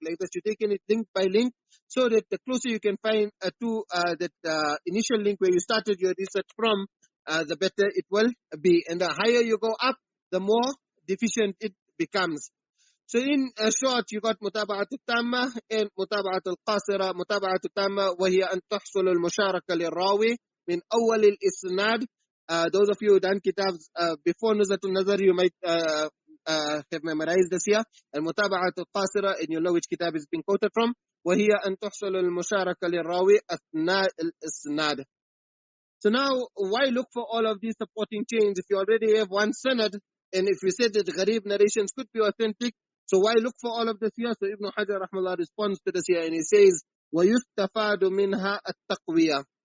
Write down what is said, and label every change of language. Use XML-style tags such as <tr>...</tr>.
<en>Like that, you're taking it link by link, so that the closer you can find to that initial link where you started your research from, the better it will be. And the higher you go up, the more deficient it becomes. So in short, you got متابعة التامة and متابعة القاصرة.</en> <ar>متابعة التامة وهي أن تحصل المشاركة للراوي من أول الإسناد.</ar> <en>Those of you who done kitabs before Nuzha an-Naḍar, you might have memorized this here. المتابعة القاصرة, and you know which kitab is being quoted from.</en> <ar>وهي أن تحصل المشاركة للراوي أثناء الإسناد.</ar> <en>So now, why look for all of these supporting chains if you already have one sanad? And if we said that gharib narrations could be authentic, so why look for all of this here? So Ibn Hajar rahmallah responds to this here, and he says,</en> <ar>وَيُسْتَفَادُ مِنْهَا التَّقْوِيَةِ.</ar>